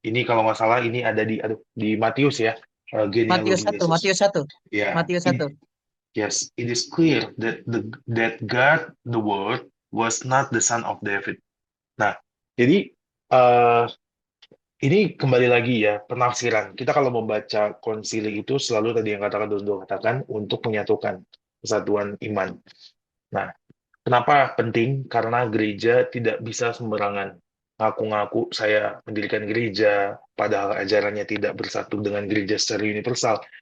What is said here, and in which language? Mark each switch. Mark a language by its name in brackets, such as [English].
[Indonesian] Ini kalau nggak salah ini ada di Matius ya, Matius genealogi Yesus. Matius 1, Ya, Matius 1. [English] yes, it is clear that God, the Word, was not the son of David. [Indonesian] Nah, jadi ini kembali lagi ya penafsiran. Kita kalau membaca konsili itu selalu tadi yang katakan Dondo katakan untuk menyatukan kesatuan iman. Nah, kenapa penting? Karena gereja tidak bisa sembarangan ngaku-ngaku saya mendirikan gereja, padahal ajarannya tidak bersatu dengan gereja secara universal.